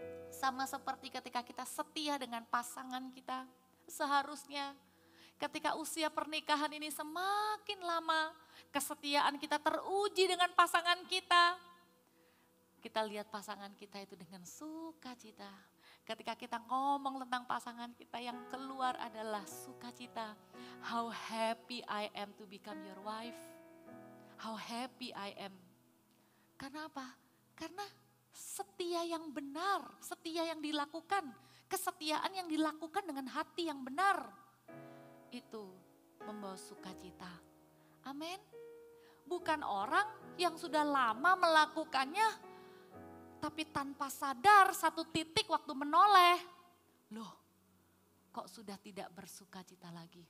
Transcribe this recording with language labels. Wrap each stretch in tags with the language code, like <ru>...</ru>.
<id>Sama seperti ketika kita setia dengan pasangan kita, seharusnya ketika usia pernikahan ini semakin lama, kesetiaan kita teruji dengan pasangan kita. Kita lihat pasangan kita itu dengan sukacita. Ketika kita ngomong tentang pasangan kita, yang keluar adalah sukacita.</id> <en>How happy I am to become your wife. How happy I am.</en> <id>Karena apa? Karena setia yang benar, setia yang dilakukan, kesetiaan yang dilakukan dengan hati yang benar, itu membawa sukacita. Amin. Bukan orang yang sudah lama melakukannya, tapi tanpa sadar satu titik waktu menoleh, loh kok sudah tidak bersukacita lagi.</id>